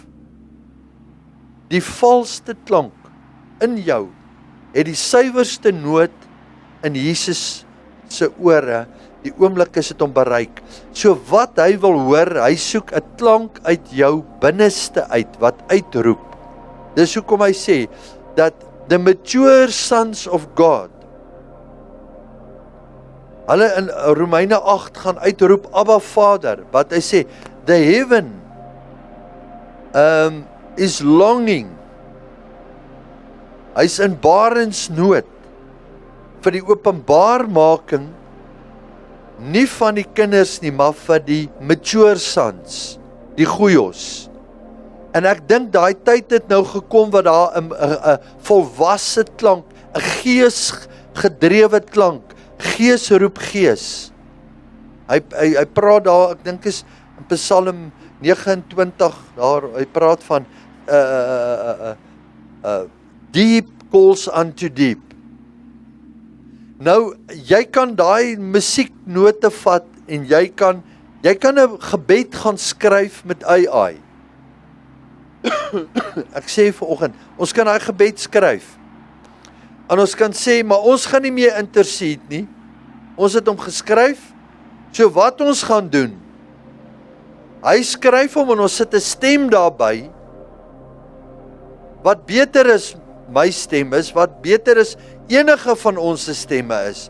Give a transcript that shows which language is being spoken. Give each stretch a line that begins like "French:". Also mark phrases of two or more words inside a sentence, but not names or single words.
Afrikaans: Die valste klank in jou het die suiwerste noot in Jesus se ore, die oomblik as dit hom bereik. So wat hy wil hoor, hy soek 'n klank uit jou binneste uit, wat uitroep. Dis hoekom hy sê, dat
English: the mature sons of God,
Afrikaans: hulle in Romeine 8 gaan uitroep, Abba Vader, wat hy sê,
English: the heaven is longing,
Afrikaans: hy's in barensnood, vir die openbaarmaking, nie van die kinders nie, maar vir die
English: mature sons,
Afrikaans: die goeios. En ek dink daai tyd het nou gekom, wat daar 'n volwasse klank, 'n geesgedrewe klank, gees roep gees. Hy praat daar, ek dink is in Psalm 29, daar, hy praat van
English: deep calls unto deep.
Afrikaans: Nou, jy kan daai musieknote vat, en jy kan 'n gebed gaan skryf met AI. Ek sê vanoggend, ons kan daai gebed skryf, en ons kan sê, maar ons gaan nie meer intercede nie, ons het hom geskryf, so wat ons gaan doen, hy skryf hom, en ons sit 'n stem daarby, wat beter is, my stem is, wat beter is, enige van ons se stemme is.